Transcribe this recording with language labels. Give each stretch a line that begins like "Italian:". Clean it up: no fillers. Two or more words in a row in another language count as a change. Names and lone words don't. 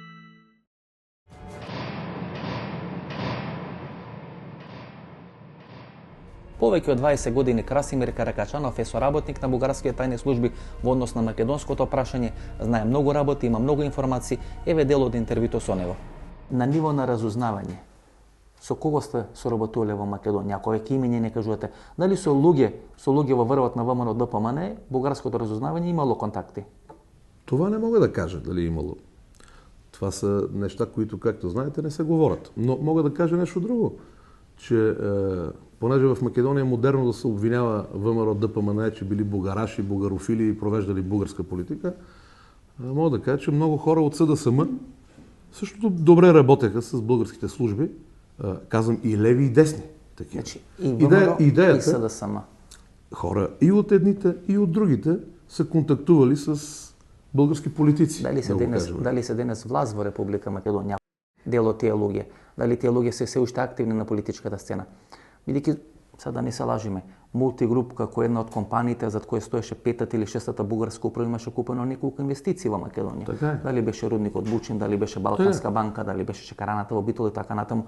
Macedonian: Повеќе од 20 години Красимир Каракачанов е соработник на бугарските тајни служби во однос на македонското прашање, знае многу работи, има многу информации, еве дел од интервјуто со него. На ниво на разузнавање, со кого сте соработувале во Македонија? Ако веќе имиња не кажувате, дали со луѓе во врвот на ВМРО ДПМН, бугарското разузнавање имало контакти?
Bulgarian: Това не мога да кажа дали имало. Това са неща, които, както знаете, не се говорят. Но мога да кажа нещо друго, че понеже в Македонија е модерно да се обвинява ВМРО ДПМН, че били бугараши, бугарофили и провеждали бугарска политика, мога да кажа, че много хора от СДСМ също добре работеха с българските служби. Казвам и леви, и десни. Такива. Значи, и ВМРО, и СДСМ. Хора и от едните, и от другите са контактували с български политици.
Macedonian: Дали се денес власт во Република Македонија? Дел од тие луѓе. Дали тие луѓе се уште активни на политичката сцена? Бидејќи, сега да не се лажиме, Мултигруп, како една од компаниите зад која стоеше петата или шестата бугарска управа, имаше купено неколку инвестиции во Македонија. Така дали беше рудникот Бучин, дали беше Балканска банка, дали беше шекараната во Битол и така натаму.